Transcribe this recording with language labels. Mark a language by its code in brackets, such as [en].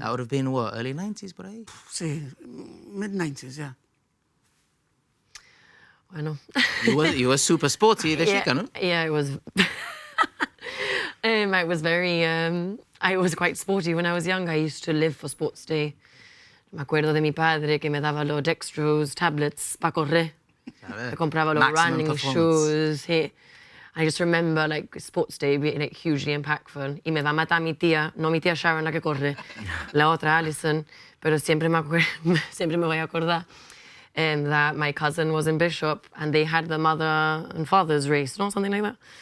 [en] That would have been what, early 90s, but See, mid-90s, yeah. [es] Bueno. [en] You were super sporty [es] de chica, [en] no? Yeah, I was. I was very. I was quite sporty when I was young. I used to live for sports day. [es] Me acuerdo de mi padre que me daba los [en] dextrose tablets [es] para correr. Me compraba los [en] running shoes. I just remember like sports day being like hugely impactful. [es] Y me va a matar mi tía, no mi tía Sharon la que corre, la otra Alison, pero siempre me voy a acordar [en] that my cousin was in Bishop and they had the mother and father's race, no, something like that.